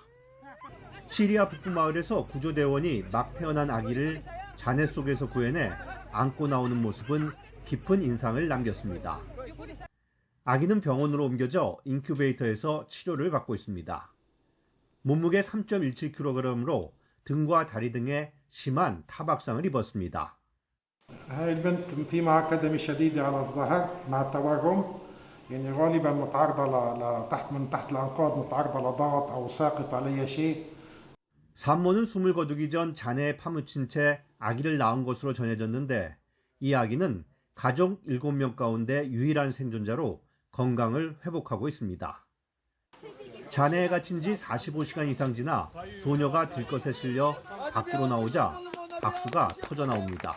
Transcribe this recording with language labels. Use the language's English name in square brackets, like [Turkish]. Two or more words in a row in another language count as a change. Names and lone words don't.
[Korean] 시리아 북부 마을에서 구조대원이 막 태어난 아기를 잔해 속에서 구해내 안고 나오는 모습은 깊은 인상을 남겼습니다. 아기는 병원으로 옮겨져 인큐베이터에서 치료를 받고 있습니다. 몸무게 3.17kg으로 등과 다리 등에 심한 타박상을 입었습니다. [Arabic] هاي البنت في معها كدمة شديدة على الظهر مع التوجم يعني غالبا متعرضة تحت الأنقاض متعرضة لضغط أو ساقط عليها شيء. [Korean] 산모는 숨을 거두기 전 잔해에 파묻힌 채 아기를 낳은 것으로 전해졌는데 이 아기는 가족 7명 가운데 유일한 생존자로 건강을 회복하고 있습니다. 잔해에 갇힌 지 45시간 이상 지나 소녀가 들것에 실려 밖으로 나오자 박수가 터져 나옵니다.